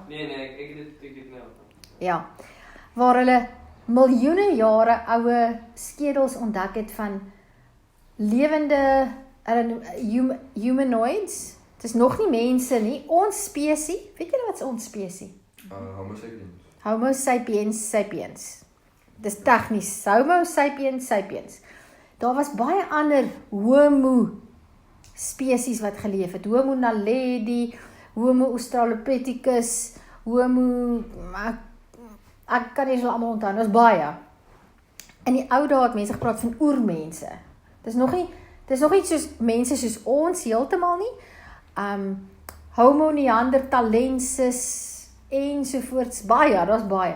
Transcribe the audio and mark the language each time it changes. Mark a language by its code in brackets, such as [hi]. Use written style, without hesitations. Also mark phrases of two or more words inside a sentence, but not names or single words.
[af] Nee, ek het nou. Ja. Waar hulle miljoene jare oue skedels ontdek het van lewende humanoids. Het is nog nie mense nie. Ons spesie, weet julle wat is ons spesie? Homo sapiens. Homo sapiens sapiens. Dis tegnies. Homo sapiens sapiens. Daar was baie ander homo spesies wat geleef het. Homo naledi, Homo australopithecus, Homo... Ek kan nie so allemaal onthou, dit is baie. In die ou dae het mense gepraat van oermense. Dis nog nie soos mense soos ons heeltemal nie. Homo neanderthalensis ensovoorts, baie, daar's baie.